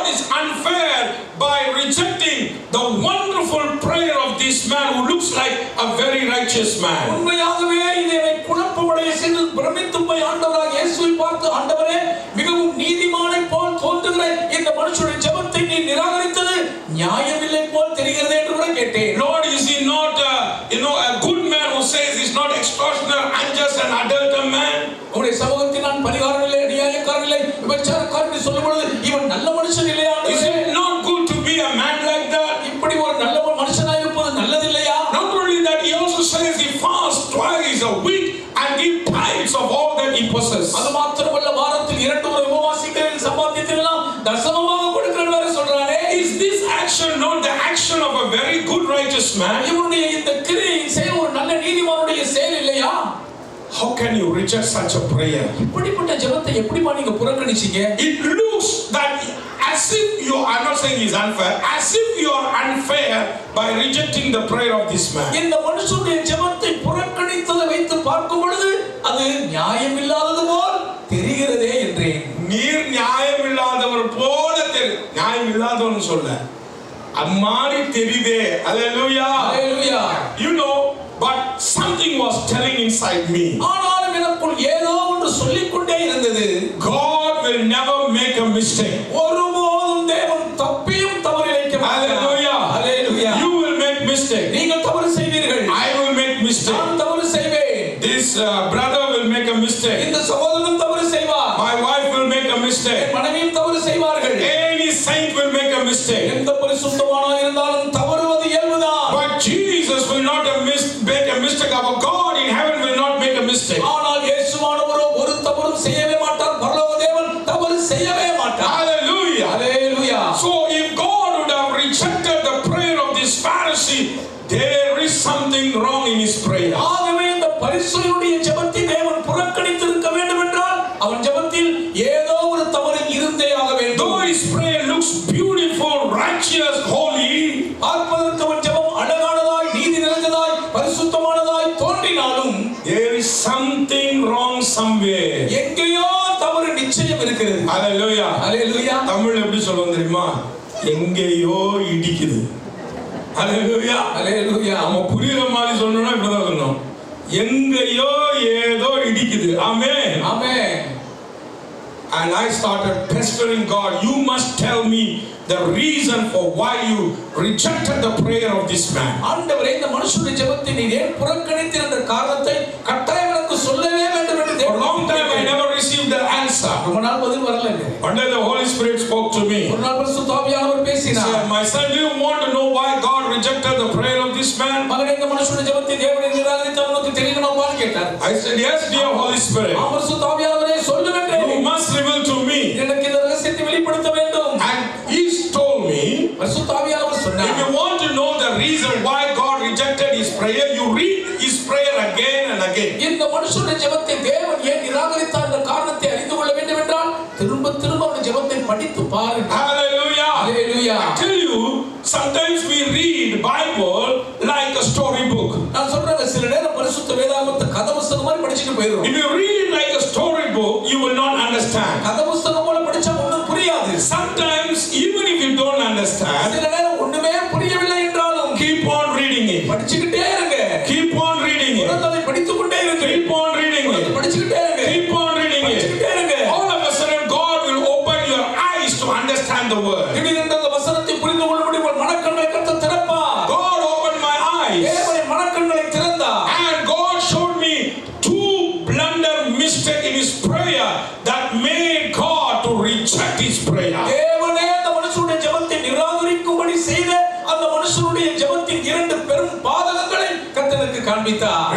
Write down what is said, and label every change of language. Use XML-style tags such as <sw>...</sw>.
<en>unfair by rejecting the wonderful prayer of this man who looks like a very righteous man.</en> <ta>உண்மையாகவே இதை குழப்பமடைய செய்து பிரமித்து போய் ஆண்டவராக இயேசுவை பார்த்து, ஆண்டவரே, மிகவும் நீதிமானை போல் தோன்றுகிற இந்த மனுஷனுடைய ஜெபத்தை நீ நிராகரித்தது நியாயமில்லை போல் தெரிகிறது என்று கூட கேட்டேன்.</ta> <en>Lord, is he not a good man who says he's not extortioner, unjust and adulterer man?</en> <ta>உங்களுடைய சமூகத்தில் நான் பரிகாரம் இல்லை, நியாயக்காரன் இல்லை, விபச்சாரக்காரன் சொல்லும் பொழுது இவன் நல்ல மனுஷன் இல்லையா?</ta> <en>Is it not good to be a man like that?</en> <ta>இப்படி ஒரு நல்ல மனுஷனாக இருப்பது நல்லதில்லையா?</ta> <en>Not only that, he also says he fasts twice a week and give tithes of all that he possesses.</en> <ta>அது மாத்திரமல்ல, வாரத்தில் 2 முறை உபவாசிக்கிறேன், சம்பாதித்தெல்லாம் தசமமாக கொடுக்கிறேன் வேற சொல்றானே.</ta> <en>Is this action not the action of a very good righteous man?</en> <ta>இவனுடைய இந்த கிரியை செயல் ஒரு நல்ல நீதிமானுடைய செயல் இல்லையா?</ta> <en>How can you reject such a prayer?</en> <ta>இப்படிப்பட்ட ஜெபத்தை எப்படிமா நீங்க புறக்கணிச்சீங்க?</ta> <en>It looks that as if you are not saying he's unfair, as if you are unfair by rejecting the prayer of this man.</en> <ta>இந்த மனுஷனுடைய ஜெபத்தை புறக்கணித்ததை வைத்து பார்க்கும் பொழுது அது நியாயமில்லாதது போல் தெரிகிறதே என்றேன். நீர் நியாயமில்லாதவர் போல நியாயமில்லாதவன் சொல்ல அம்மாடி தெரியுதே.</ta> <en>Hallelujah. Hallelujah. You know, but something was telling inside me.</en> <ta>ஆனாலும் எனக்குள் ஏதோ ஒன்று சொல்லிக்கொண்டே இருந்தது.</ta> <en>God will never make a mistake.</en> <ta>ஒருபோதும் தேவன் தப்பியும் தவறிழைக்க மாட்டார்.</ta> <en>Hallelujah. Hallelujah. You will make mistake.</en> <ta>நீங்கள் தவறு செய்வீர்கள்.</ta> <en>I will make mistake.</en> <ta>நான் தவறு செய்வேன்.</ta> <en>This brother will make a mistake.</en> <ta>இந்த சகோதரன் தவறு செய்வார்.</ta> <en>My wife will make a mistake.</en> <ta>மனைவியும் தவறு செய்வார்கள்.</ta> <en>Any saint will make a mistake.</en> <ta>எந்த பரிசுத்தவானாக இருந்தாலும் தவறுவது இயல்புதான்.</ta> <en>But Jesus will not make a mistake. Our God in heaven will not make a mistake.</en> <ta>ஆனால் இயேசுவானவரோ ஒரு தவறும் செய்யவே மாட்டார். பரலோக தேவன் தவறு செய்யவே மாட்டார்.</ta> <en>Hallelujah. Hallelujah. So if God would have rejected the prayer of this Pharisee, there is something wrong in his prayer.</en> <ta>ஆகவே இந்த பரிசுத்தனுடைய ஜெபத்தை தேவன் புறக்கணித்திருக்க வேண்டும் என்றால் அவன் ஜெபத்தில் ஏதோ ஒரு தவறு இருந்தே ஆக வேண்டும்.</ta> <en>Though his prayer looks beautiful, righteous, holy,</en> <ta>பார்ப்பதற்கு அவன் ஜெபம் அழகானதாய், நீதி நிறைந்ததாய், பரிசுத்தமானதாய் தோன்றினாலும்</ta> <en>there is something wrong somewhere.</en> <ta>எங்கேயோ தவறு நிச்சயம் இருக்கிறது.</ta> <en>Hallelujah. Hallelujah.</en> <ta>தமிழ் எப்படி சொல்லுவோம் தெரியுமா? எங்கேயோ இடிக்குது. Hallelujah.</ta> <en>Hallelujah.</en> <ta>நம்ம புரியுற மாதிரி சொல்லணும்னா இப்படிதான் சொல்லணும். எங்கேயோ ஏதோ இடிக்குது. ஆமென். ஆமென்.</ta> <en>And I started pestering God. You must tell me the reason for why you rejected the prayer of this man.</en> <ta>ஆண்டவரே, இந்த மனுஷனுடைய ஜெபத்தை நீர் ஏன் புறக்கணித்தீர் என்ற காரணத்தை கட்டாயம் எனக்கு சொல்லவே வேண்டும் என்று</ta> <en>For a long time I never received the answer.</en> <ta>ரொம்ப நாள் பதில் வரலங்க.</ta> <en>One day the Holy Spirit spoke to me.</en> <ta>ஒரு நாள் பரிசுத்த ஆவியானவர் பேசினார்.</ta> <en>Said, my son, do you want to know why God rejected the prayer of this man?</en> <ta>மகனே, இந்த மனுஷனுடைய ஜெபத்தை தேவன் நிராகரித்தார் உனக்கு தெரியுமான்னு கேட்டார்.</ta> <en>I said, yes, dear Holy Spirit.</en> <ta>பரிசுத்த ஆவியானவரே சொல்லும் என்றேன்.</ta> <en>You must reveal to me.</en> <ta>எனக்கு இந்த ரகசியத்தை வெளிப்படுத்த வேண்டும்.</ta> <en>And he told me,</en> <ta>பரிசுத்த ஆவியானவர் சொன்னார்,</ta> <en>if you want to know the reason why God rejected his prayer, you read his prayer again and again.</en> <ta>இந்த மனுஷனுடைய ஜெபத்தை தேவன் ஏன் நிராகரித்தார் என்ற காரணத்தை அறிந்து கொள்ள வேண்டும் என்றால் திரும்ப திரும்ப அவருடைய ஜெபத்தை படித்து பாருங்க.</ta> <en>Hallelujah. Hallelujah. I tell you, sometimes we read Bible like a story book.</en> <ta>நான் சொல்றேன், சில நேரம் பரிசுத்த வேதாகமத்தை கதை புத்தகம் மாதிரி படிச்சிட்டு போயிடும்.</ta> <en>If you read it like a story book, you will not understand.</en> <ta>கதை புத்தகம் போல படிச்சா ஒண்ணும் புரியாது.</ta> <en>Sometimes even if you don't understand,</en> <ta>சில நேரம் ஒண்ணுமே புரியவில்லை என்றாலும்</ta> <en>keep on reading it.</en> <ta>படிச்சிட்டே இருங்க.</ta> <en>Keep on reading it.</en> <ta>அதை படித்துக் கொண்டே இருங்க.</ta> <en>Keep on reading it.</en> <ta>படிச்சிட்டே இருங்க.</ta> <en>Keep on reading it.</en> <ta>படிச்சிட்டே இருங்க.</ta> <en>All of a sudden God will open your eyes to understand the word.</en> <ta>திடீரென்று அந்த வசனத்தை புரிந்து கொள்ளும்படி உங்கள் மனக்கண்களை கர்த்தர் திறப்பார்.</ta> <en>God opened my eyes.</en> <ta>தேவன் மனக்கண்களை திறந்தார்.</ta> <en>And God showed me two blunder mistakes in his prayer that made God to reject his prayer.</en> <ta>தேவனே அந்த மனுஷனுடைய ஜெபத்தை நிராகரிக்கும்படி செய்த அந்த மனுஷனுடைய ஜெபத்தின் 2 பெரும் பாதகங்களை கர்த்தருக்கு காண்பித்தார்.</ta>